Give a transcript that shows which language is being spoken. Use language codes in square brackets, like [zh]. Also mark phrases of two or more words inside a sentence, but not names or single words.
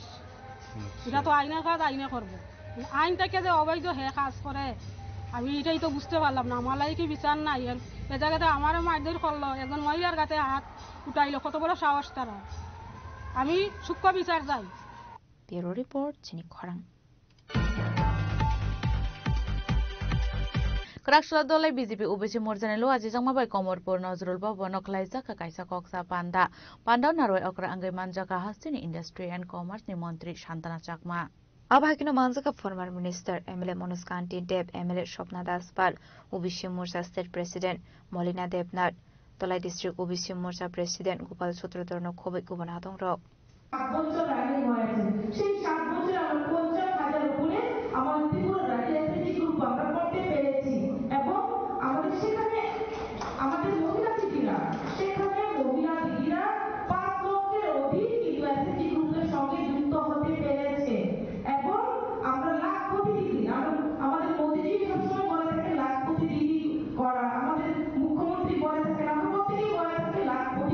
[bn] এটা তো আইনের কাজ আইনে করবো, আইন থেকে যে অবৈধ হে কাজ করে আমি এটাই তো বুঝতে পারলাম না। আমার লাগে কি বিচার নাই? এ জায়গাতে আমারও মারধর করলো, একজন মহিলার গাতে হাত উঠাইলো, কত বড় সাহস তারা। আমি সূক্ষ্ম বিচার চাই। ব্যুরো রিপোর্ট চিনি খরাং। [trp] Karakshla dolai BJP UBC morjanelo aji jangmabai Komorpur Nazrul Baba noklaisa ka kaisa koksa panda naroi okra angai manjaka hastini [en] industry and commerce [trp] ni mantri Shantana Chakma Abhakino Manjaka [en] former minister [trp] MLA Manoj Kanti Deb MLA Shopna Daspal UBC Morcha [en] state president [trp] Molina Debnath Tolai district UBC Morcha president Gopal Sutrodorno Khobik Gubanatong Rok [bn] 7 বছর আগে হয়েছে সেই 7 বছরে আমরা 50,000 উপরে আমাদের ত্রিপুরা রাজ্যে [en] SSG group [bn] আমরা করতে পেরেছি এবং আমাদের সেখানে আমাদের মহিলা দিদিরা সেখানে মহিলা দিদিরা 5 লক্ষের অধিক কিন্তু [en] SSG group [bn] সঙ্গে যুক্ত হতে পেরেছে এবং আমরা লাখপতি দিদি আমাদের মোদিজি সবসময় বলে থাকে লাখপতি দিদি করা আমাদের মুখ্যমন্ত্রী বলে থাকেন আমরা প্রত্যেকেই বলে থাকি লাখ